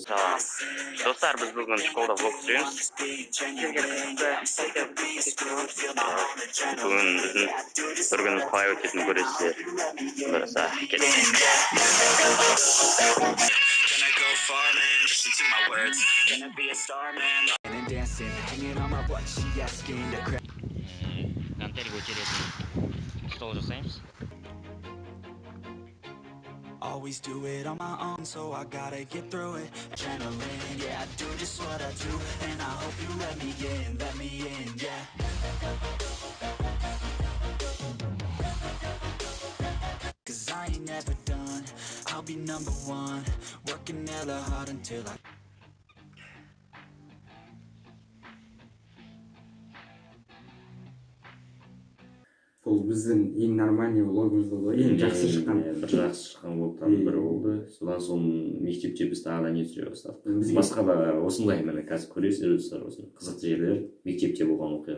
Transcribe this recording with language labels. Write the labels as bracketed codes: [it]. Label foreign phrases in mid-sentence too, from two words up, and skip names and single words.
[kk] Достар, біз бүгін школда влог түсіреміз. Бүгін біздің бір күніміз қалай өтетінін көресіздер. Бұйырса, келесі. Контейнер көтеретін стол жасаймыз. [en] Always do it on my own, so I gotta get through it. Adrenaline, yeah, I do just what I do, and I hope you let me in, yeah. Cause I ain't never done, I I'll be number one, working hella hard until I [kk] бұл біздің ең нормальный влогымыз болды ғой, ең жақсы шыққан. бір жақсы шыққан влогтардың бірі болды. Содан соң мектепте біз тағы да не түсіре бастадық. Біз басқа да осындай міне қазір көресіздер осындай қызықты жерлер мектепте болған оқиға.